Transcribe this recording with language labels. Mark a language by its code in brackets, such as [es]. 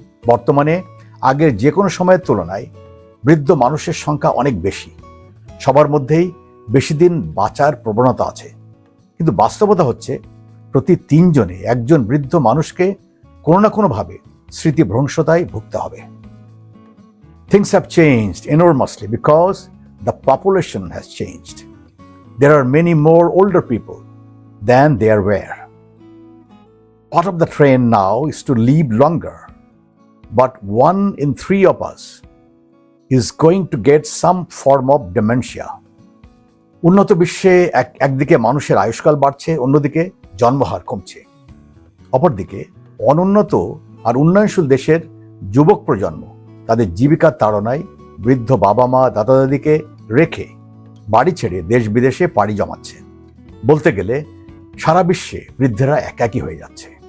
[bn] বর্তমানে আগের যে কোনো সময়ের তুলনায় বৃদ্ধ মানুষের সংখ্যা অনেক বেশি। সবার মধ্যেই বেশি দিন বাঁচার প্রবণতা আছে, কিন্তু বাস্তবতা হচ্ছে প্রতি 3 জনে একজন বৃদ্ধ মানুষকে কোনো না কোনোভাবে স্মৃতিভ্রংশতায় ভুগতে হবে। [en] Things have changed enormously because the population has changed. There are many more older people than there were. Part of the trend now is to live longer, but 1 in 3 of us is going to get some form of dementia. [bn] উন্নত বিশ্বে একদিকে মানুষের আয়ুষ্কাল বাড়ছে, অন্যদিকে জন্মহার কমছে। অপরদিকে অনুন্নত আর উন্নয়নশীল দেশের যুবক প্রজন্ম তাদের জীবিকার তাড়নায় বৃদ্ধ বাবা মা দাদা দাদিকে রেখে বাড়ি ছেড়ে দেশ বিদেশে পাড়ি জমাচ্ছে। বলতে গেলে সারা বিশ্বে বৃদ্ধেরা একাকী হয়ে যাচ্ছে।